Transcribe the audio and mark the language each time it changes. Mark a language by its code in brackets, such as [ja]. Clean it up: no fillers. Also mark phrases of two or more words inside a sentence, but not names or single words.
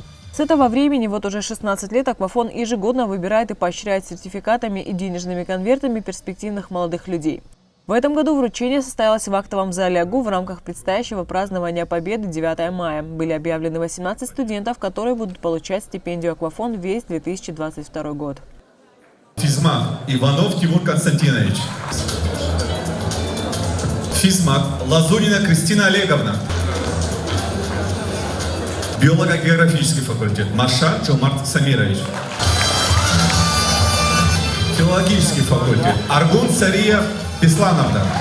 [ru] С этого времени, вот уже 16 лет, «Аквафон» ежегодно выбирает и поощряет сертификатами и денежными конвертами перспективных молодых людей. В этом году вручение состоялось в актовом зале АГУ в рамках предстоящего празднования Победы 9 мая. Были объявлены 18 студентов, которые будут получать стипендию «Аквафон» весь 2022 год. Физмат Иванов Тимур Константинович. Физмат Лазунина Кристина Олеговна. Биолого-географический факультет Маша Чумарт Самирович. Филологический факультет Аргун Сария Беслановна.